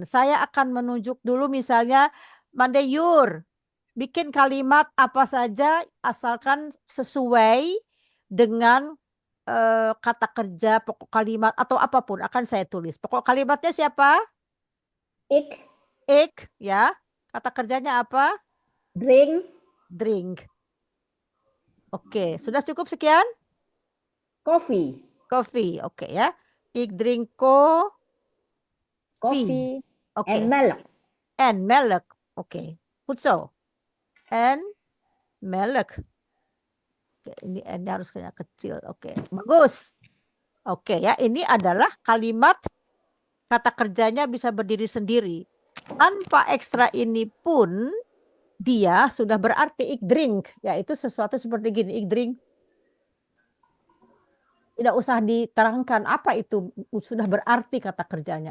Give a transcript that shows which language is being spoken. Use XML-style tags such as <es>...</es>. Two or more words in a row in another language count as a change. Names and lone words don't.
<id>Saya akan menunjuk dulu misalnya Mandeyur, bikin kalimat apa saja asalkan sesuai dengan kata kerja, pokok kalimat atau apapun akan saya tulis. Pokok kalimatnya siapa? Ik ya. Kata kerjanya apa? Drink. Oke, sudah cukup sekian? Coffee. Oke ya.</id> <nl>Ik drink coffee. Oke. And melk. Oke. Goed zo. And melk.</nl> <id>Oke, ini N-nya harus kecil. Oke, bagus. Oke ya, ini adalah kalimat kata kerjanya bisa berdiri sendiri. Tanpa ekstra ini pun dia sudah berarti</id> <nl>ik drink.</nl> <id>Yaitu sesuatu seperti gini,</id> <nl>ik drink.</nl> <id>Tidak usah diterangkan apa itu, sudah berarti kata kerjanya.</id>